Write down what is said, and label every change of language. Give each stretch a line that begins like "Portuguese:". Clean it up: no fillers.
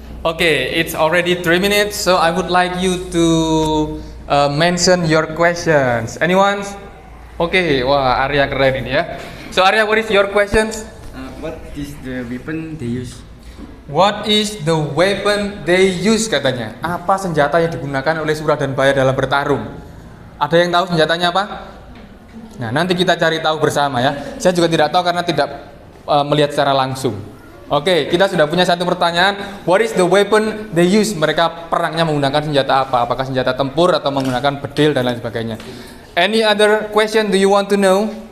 English: Okay, it's already 3 minutes, so I would like you to mention your questions. Anyone? Okay,
Indonesian: wah Arya keren ini ya.
English: So Arya, what is your questions? What is the weapon they use? What is the weapon they use katanya?
Indonesian: Apa senjata yang digunakan oleh Sura dan Baya dalam bertarung? Ada yang tahu senjatanya apa? Nah, nanti kita cari tahu bersama ya. Saya juga tidak tahu karena tidak melihat secara langsung. Oke, kita sudah punya satu pertanyaan.
English: What is the weapon they use?
Indonesian: Mereka perangnya menggunakan senjata apa? Apakah senjata tempur atau menggunakan bedil dan lain sebagainya?
English: Any other question do you want to know?